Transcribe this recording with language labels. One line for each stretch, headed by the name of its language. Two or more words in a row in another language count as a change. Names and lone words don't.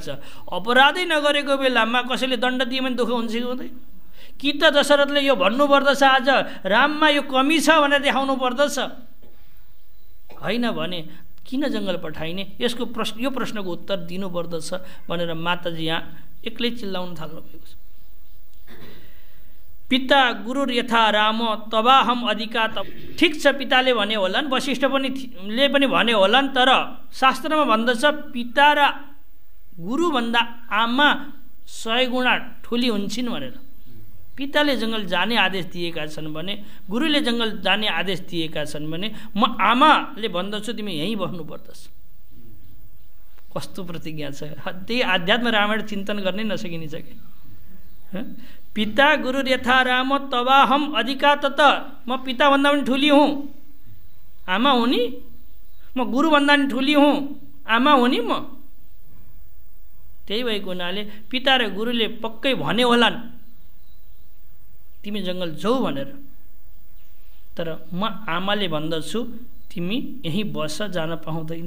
Nepali: अपराधै नगरेको बेलामा कसैले दण्ड दियो भने दुःख हुन्छ कि हुँदैन? कि त दशरथले यो भन्नुपर्दछ आज राममा यो कमी छ भनेर देखाउनु पर्दछ, होइन भने किन जङ्गल पठाइने? यसको यो प्रश्नको उत्तर दिनुपर्दछ भनेर माताजी यहाँ एक्लै चिल्लाउन थाल्नु भएको छ।
Sanskrit: पिता गुरु यथा राम तबाहम अधिका त,
Nepali: ठिक छ पिताले भने होलान्, वशिष्ठ ले पनि भने होलान्, तर शास्त्रमा भन्दछ पिता र गुरुभन्दा आमा 100 गुणा ठुली हुन्छन् भनेर। पिताले जङ्गल जाने आदेश दिएका छन् भने, गुरुले जङ्गल जाने आदेश दिएका छन् भने, म आमाले भन्दछु तिमी यहीँ बस्नुपर्दछ। कस्तो प्रतिज्ञा छ! त्यही आध्यात्म रामायण चिन्तन गर्नै नसकिने छ कि।
Sanskrit: पिता गुरु यथा राम तबाहम अधिका तत,
Nepali: म पिताभन्दा पनि ठुली हुँ, आमा हुँ नि, म गुरुभन्दा पनि ठुली हुँ, आमा हुँ नि म। त्यही भएको हुनाले पिता र गुरुले पक्कै भने होलान् तिमी जङ्गल जाऊ भनेर, तर म आमाले भन्दछु तिमी यहीँ बस, जान पाउँदैनौ।